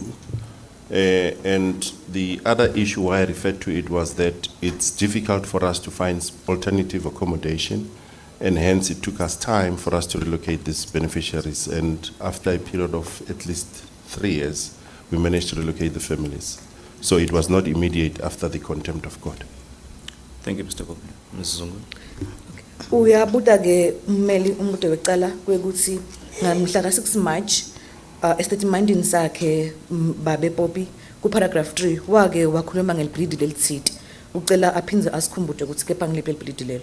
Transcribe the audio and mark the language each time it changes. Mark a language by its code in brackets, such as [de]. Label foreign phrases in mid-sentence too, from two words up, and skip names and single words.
[en] And the other issue why I referred to it was that it's difficult for us to find alternative accommodation, and hence it took us time for us to relocate these beneficiaries. And after a period of at least 3 years, we managed to relocate the families. So it was not immediate after the contempt of court. Thank you, Mr. Pope. Mrs. Zungu. [ss] Uyabuta ke ummeli umuntu wecala kwekuthi ngamhla ka-6 March estatementini sakhe babe Poppy ku paragraph 3 wake wakhuluma ngelibhilidi lelithidi ucela aphindze asikhumbude ukuthi kepha ngiliphi elibhilidi lelo.